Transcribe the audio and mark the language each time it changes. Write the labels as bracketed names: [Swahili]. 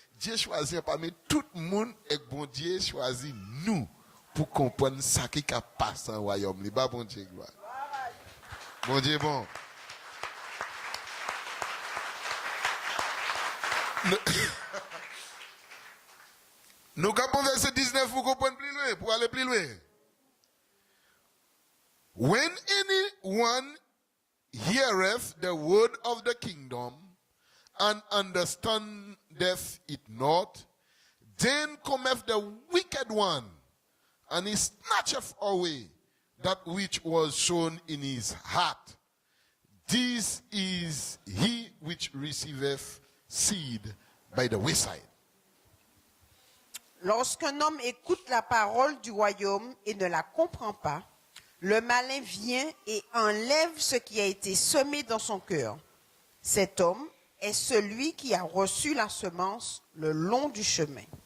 [French] Dieu choisit parmi tout le monde et bon Dieu choisit nous pour comprendre ça qui a passé dans le royaume. Il bon Dieu gloire. Bon Dieu bon. Nous avons verset 19 pour comprendre plus loin, pour aller plus loin. [English] When anyone heareth the word of the kingdom and understandeth it not, then cometh the wicked one, and he snatcheth away that which was sown in his heart. This is he which receiveth seed by the wayside. [French] Lorsqu'un homme écoute la parole du royaume et ne la comprend pas, le malin vient et enlève ce qui a été semé dans son cœur. Cet homme est celui qui a reçu la semence le long du chemin.